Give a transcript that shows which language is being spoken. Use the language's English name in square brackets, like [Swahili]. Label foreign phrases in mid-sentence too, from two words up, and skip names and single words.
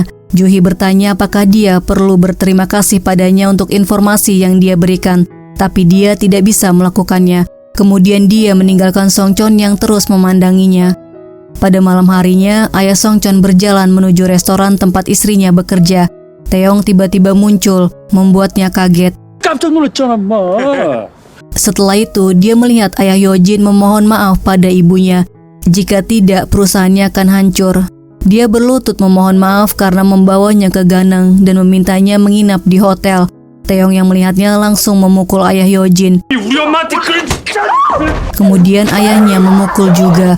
[Indonesian] Juhi bertanya apakah dia perlu berterima kasih padanya untuk informasi yang dia berikan. Tapi dia tidak bisa melakukannya. Kemudian dia meninggalkan Song Chon yang terus memandanginya. Pada malam harinya, ayah Song Chon berjalan menuju restoran tempat istrinya bekerja. Taeyong tiba-tiba muncul, membuatnya kaget. [Korean] 깜짝 놀랐잖아, 엄마. [Indonesian] Setelah itu, dia melihat ayah Yojin memohon maaf pada ibunya. Jika tidak, perusahaannya akan hancur. Dia berlutut memohon maaf karena membawanya ke Ganang dan memintanya menginap di hotel. Taeyong yang melihatnya langsung memukul ayah Yojin. Kemudian ayahnya memukul juga.